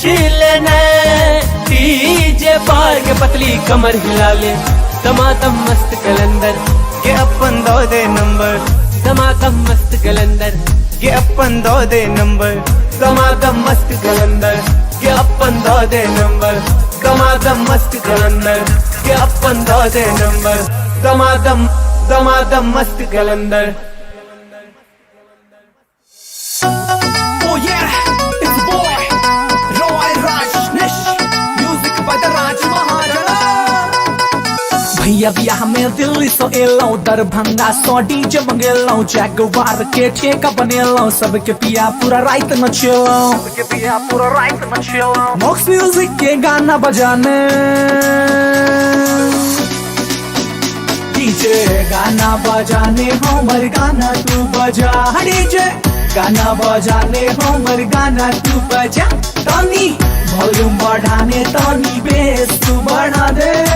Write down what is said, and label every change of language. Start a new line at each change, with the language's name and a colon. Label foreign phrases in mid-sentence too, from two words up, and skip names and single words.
Maithili: लेना डीजे पर के पतली कमर हिला ले, दमादम मस्त कलंदर के अपन दो दे नंबर, दमादम मस्त कलंदर के अपन दो दे नंबर, दमादम मस्त कलंदर के अपन दो दे नंबर, दमादम मस्त कलंदर के अपन दो दे नंबर, दमादम दमादम मस्त कलंदर।
English: Oh yeah, it's boy Roy Rajneesh, music by the Raj Maharaja।
Maithili: भैया बियाह में दिल्ली सो एलौ, दरभंगा सो डीजे मंगेलौ, जगवार के ठेका बनेलौ, सबके पिया पूरा रात नचेलौ, सबके पिया पूरा रात नचेलौ, मॉक्स म्यूजिक के गाना बजाने, डीजे गाना बजाने हमर गाना तू बजा, डीजे गाना बजाने हमर गाना तू बजा, तनी वॉल्यूम बढ़ाने तनी बेस तू बढ़ा दे।